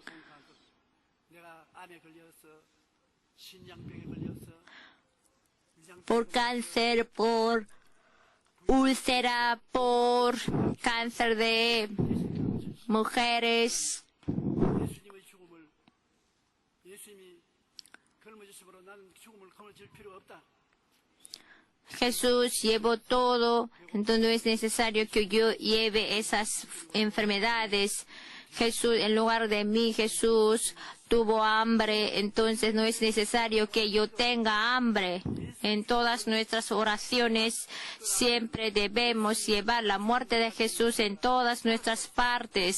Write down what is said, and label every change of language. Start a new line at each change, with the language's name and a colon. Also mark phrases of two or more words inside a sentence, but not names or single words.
Spanish: Por cáncer, por úlcera, por cáncer de mujeres.
Korean: 걸머지심으로 나는 죽음을 거머쥘 필요 없다.
Spanish: Jesús llevó todo, entonces no es necesario que yo lleve esas enfermedades. Jesús, en lugar de mí, Jesús tuvo hambre, entonces no es necesario que yo tenga hambre. En todas nuestras oraciones siempre debemos llevar la muerte de Jesús en todas nuestras partes.